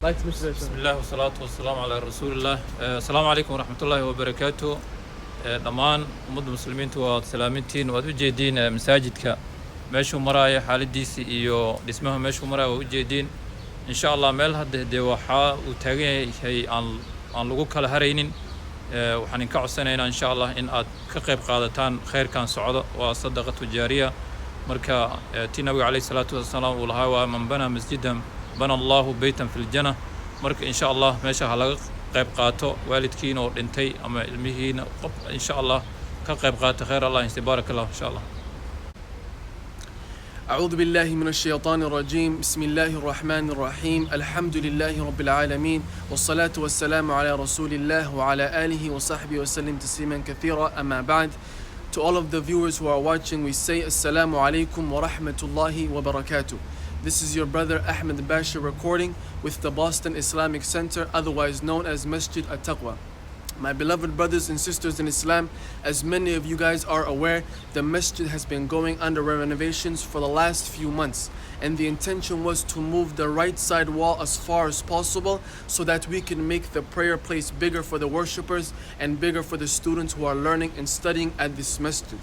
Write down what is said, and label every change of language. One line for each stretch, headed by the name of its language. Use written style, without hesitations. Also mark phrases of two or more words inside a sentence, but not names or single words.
English: Like to Mr.
Arabic: بسم الله والصلاة والسلام على رسول الله السلام عليكم ورحمة الله وبركاته
Somali: dhammaan ummadda muslimiintu waad salaamintiin waad u jeediin masaajidka meeshuu maraayo xaaladiisa iyo dhismaha meeshuu maraayo waa u jeediin
Arabic: إن شاء الله
Somali: meel hadda dee waxa uu taagan yahay aan lagu kala haraynin waxaan idinka codsanaynaa
Arabic: إن شاء الله
Somali: in aad ka qayb qaadataan khayrkan socdo waa
Arabic: صدقة جارية
Somali: marka tii nabiga
Arabic: عليه الصلاة والسلام
Somali: uu lahaa waa
Arabic: من بنى مسجدا بنى الله بيتا في الجنة
Somali: marka
Arabic: إن شاء الله
Somali: meesha ha laga qayb qaato waalidkiina oo dhintay ama ilmihiina qof
Arabic: إن شاء الله
Somali: ka qayb qaato
Arabic: خير الله بارك الله إن شاء الله. أعوذ بالله من الشيطان الرجيم بسم الله الرحمن الرحيم الحمد لله رب العالمين والصلاة والسلام على رسول الله وعلى آله وصحبه وسلم تسليما كثيرا أما بعد.
English: To all of the viewers who are watching, we say
Arabic: السلام عليكم ورحمة الله وبركاته.
English: This is your brother Ahmed Bashir recording with the Boston Islamic Center, otherwise known as Masjid At-Taqwa. My beloved brothers and sisters in Islam, as many of you guys are aware, the masjid has been going under renovations for the last few months, and the intention was to move the right side wall as far as possible so that we can make the prayer place bigger for the worshippers and bigger for the students who are learning and studying at this masjid.